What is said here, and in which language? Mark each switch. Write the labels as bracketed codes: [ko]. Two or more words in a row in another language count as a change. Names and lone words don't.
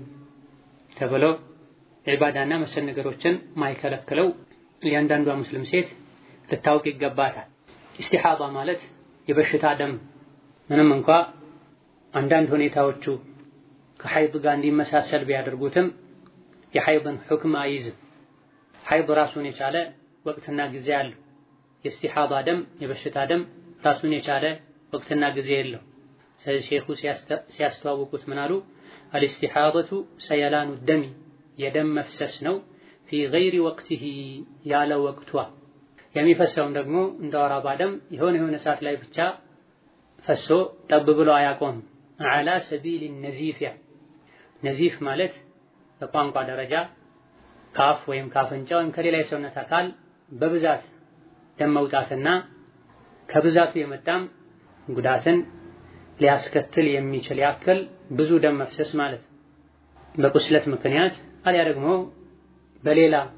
[am] ተብሎ ዒባዳና መሰል ነገሮችን ማይከለክለው እያንዳንዷ ሙስሊም ሴት ልታውቅ ይገባታል። ኢስቲሃዳ ማለት የበሽታ ደም ምንም እንኳ አንዳንድ ሁኔታዎቹ ከሐይድ ጋር እንዲመሳሰል ቢያደርጉትም የሐይድን ሁክም አይዝም። ሐይድ ራሱን የቻለ ወቅትና ጊዜ አለው። የኢስቲሃዳ ደም የበሽታ ደም ራሱን የቻለ ወቅትና ጊዜ የለው። ስለዚህ ሼኹ ሲያስተዋውቁት ምን አሉ? [ar] الاستحاضة سيلان دم [am] የደም መፍሰስ ነው [ar] في غير وقته [am] ያለ ወቅቷ የሚፈሰውም ደግሞ እንደ ወር አበባ ደም የሆነ ሰዓት ላይ ብቻ ፈሶ ጠብ ብሎ አያቆም [ar] على سبيل النزيف [am] ነዚፍ ማለት በቋንቋ ደረጃ ካፍ ወይም ካፍንጫ ወይም ከሌላ የሰውነት አካል በብዛት ደም መውጣትና ከብዛቱ የመጣም ጉዳትን ሊያስከትል የሚችል ያክል ብዙ ደም መፍሰስ ማለት በቁስለት ምክንያት አልያ ደግሞ በሌላ